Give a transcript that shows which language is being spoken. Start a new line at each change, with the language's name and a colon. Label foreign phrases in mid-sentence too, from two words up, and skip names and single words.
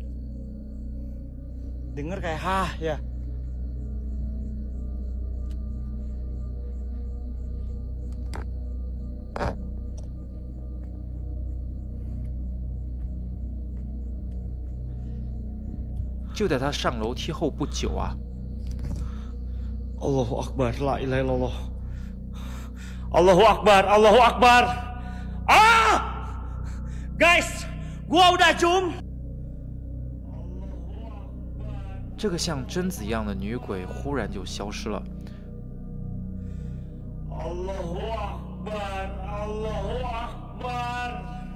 Indonesian: Dengar kayak hah ya.
Chinese: 就在他上楼梯后不久啊
Arabic: الله أكبر، لا إله إلا الله. الله أكبر، الله أكبر.
Indonesian: Ah! Guys, gua udah cium.
Chinese: 这个像贞子一样的女鬼忽然就消失了。
Arabic: الله أكبر، الله أكبر.